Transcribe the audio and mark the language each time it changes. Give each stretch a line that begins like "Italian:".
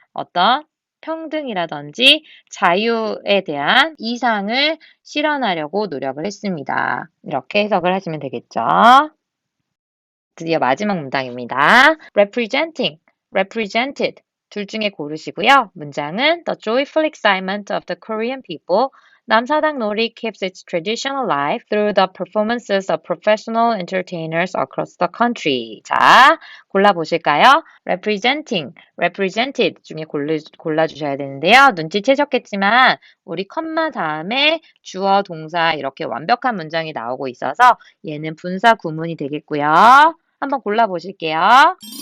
Korean: 어떤 평등이라든지 자유에 대한 이상을 실현하려고 노력을 했습니다. 이렇게 해석을 하시면 되겠죠. 드디어 마지막 문장입니다. representing, represented 둘 중에 고르시고요. 문장은
English: The joyful excitement of the Korean people 남사당 놀이 keeps its tradition alive through the performances of professional entertainers across the country.
Korean: 자, 골라보실까요? representing, represented 중에 골라주셔야 되는데요. 눈치채셨겠지만 우리 컴마 다음에 주어, 동사 이렇게 완벽한 문장이 나오고 있어서 얘는 분사 구문이 되겠고요. 한번 골라보실게요.